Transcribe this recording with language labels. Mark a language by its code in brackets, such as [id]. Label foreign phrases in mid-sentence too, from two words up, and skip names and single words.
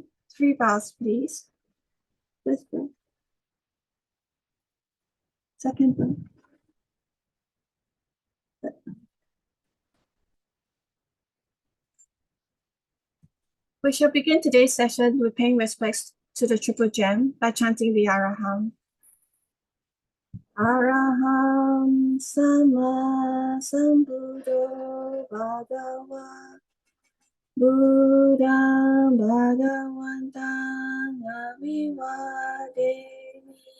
[en] 3 bows, please. First bow. Second bow. We shall begin today's session with paying respects to the Triple Gem by chanting the Araham. [pi] Araham Sama Sambuddho Bhagava Buddham Bhagavantam Abhivademi.